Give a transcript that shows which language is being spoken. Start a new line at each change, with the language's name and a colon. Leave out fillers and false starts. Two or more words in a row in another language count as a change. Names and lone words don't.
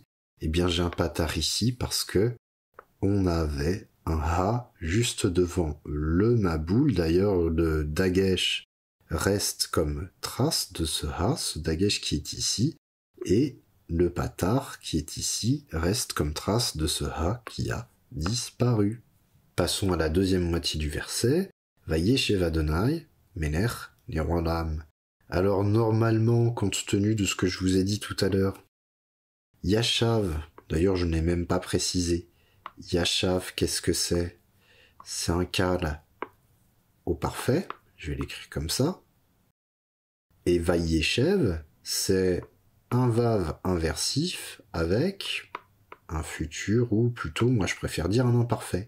French: Eh bien, j'ai un patar ici parce que on avait un ha juste devant le Maboul. D'ailleurs, le dagesh reste comme trace de ce ha, ce dagesh qui est ici, et le patar qui est ici reste comme trace de ce ha qui a disparu. Passons à la deuxième moitié du verset.
Hebrew: וישב אדוני, מלך לעולם.
French: Alors normalement, compte tenu de ce que je vous ai dit tout à l'heure, Yashav, d'ailleurs je n'ai même pas précisé, Yashav, qu'est-ce que c'est? C'est un cal au parfait, je vais l'écrire comme ça. Et Vayeshev, c'est un vav inversif avec un futur, ou plutôt, moi je préfère dire un imparfait.